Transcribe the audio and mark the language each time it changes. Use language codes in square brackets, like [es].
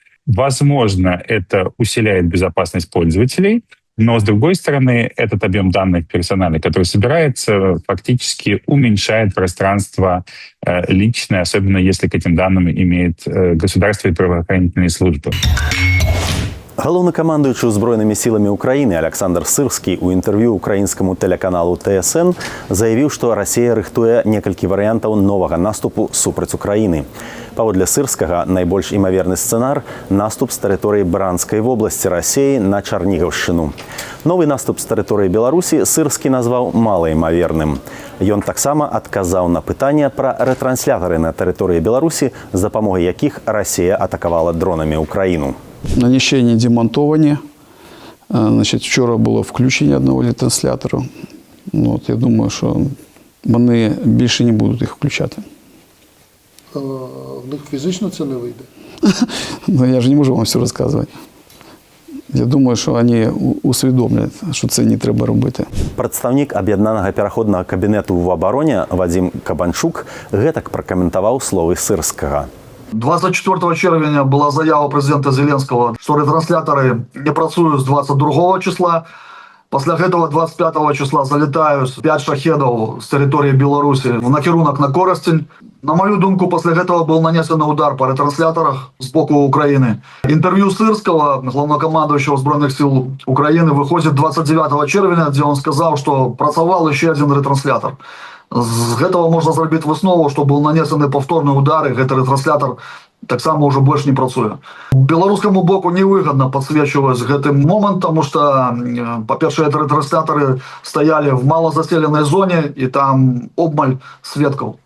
[ru] Возможно, это усиляет безопасность пользователей, но, с другой стороны, этот объем данных персональных, который собирается, фактически уменьшает пространство личное, особенно если к этим данным имеет государство и правоохранительные службы. [be] Галоўнакамандуючы ўзброенымі сіламі Украіны Александр Сырскі ў інтэрв'ю украінскаму тэлеканалу ТСН заявіў, што Расія рыхтуе некалькі варыянтаў новага наступу супраць Украіны. Паводле Сырскага, найбольш імаверны сцэнар – наступ з тэрыторыі Бранскай вобласці Расіі на Чарнігаўшчыну. Новы наступ з тэрыторыі Беларусі Сырскі назваў малаімаверным. Ён таксама адказаў на пытанне пра рэтрансляторы на тэрыторыі Беларусі, з дапамогай якіх Расія атакавала дронамі Украіну. [ru] Нанесение, демонтование. [uk] Значит, вчора було включення одного ретранслятора. От, я думаю, що вони більше не будуть їх включати. В них фізично це не вийде? Ну, я ж не можу вам все розказувати. Я думаю, що вони усвідомлять, що це не треба робити. [be] Прадстаўнік аб'яднанага пераходнага кабінету в абароне Вадзім Кабанчук гэтак пракаментаваў словы Сырскага. [ru] 24 червня была заява президента Зеленского, что ретрансляторы не працуют с 22 числа. После этого 25 числа залетают 5 шахедов с территории Беларуси в накерунок на Коростень. На мою думку, после этого был нанесен удар по ретрансляторах с боку Украины. Интервью Сырского, главнокомандующего Збройных сил Украины, выходит 29 червня, где он сказал, что працавал еще один ретранслятор. [be] З гэтага можна зрабіць выснову, што быў нанесены паўторны удар, і гэты ретранслятор таксама ўжо больш не працуе. Беларускаму боку невыгадна падсвечваць гэтым момант, таму што, па-першае, ретранслятары стаялі в малазаселенай зоне, і там обмаль сведкаў.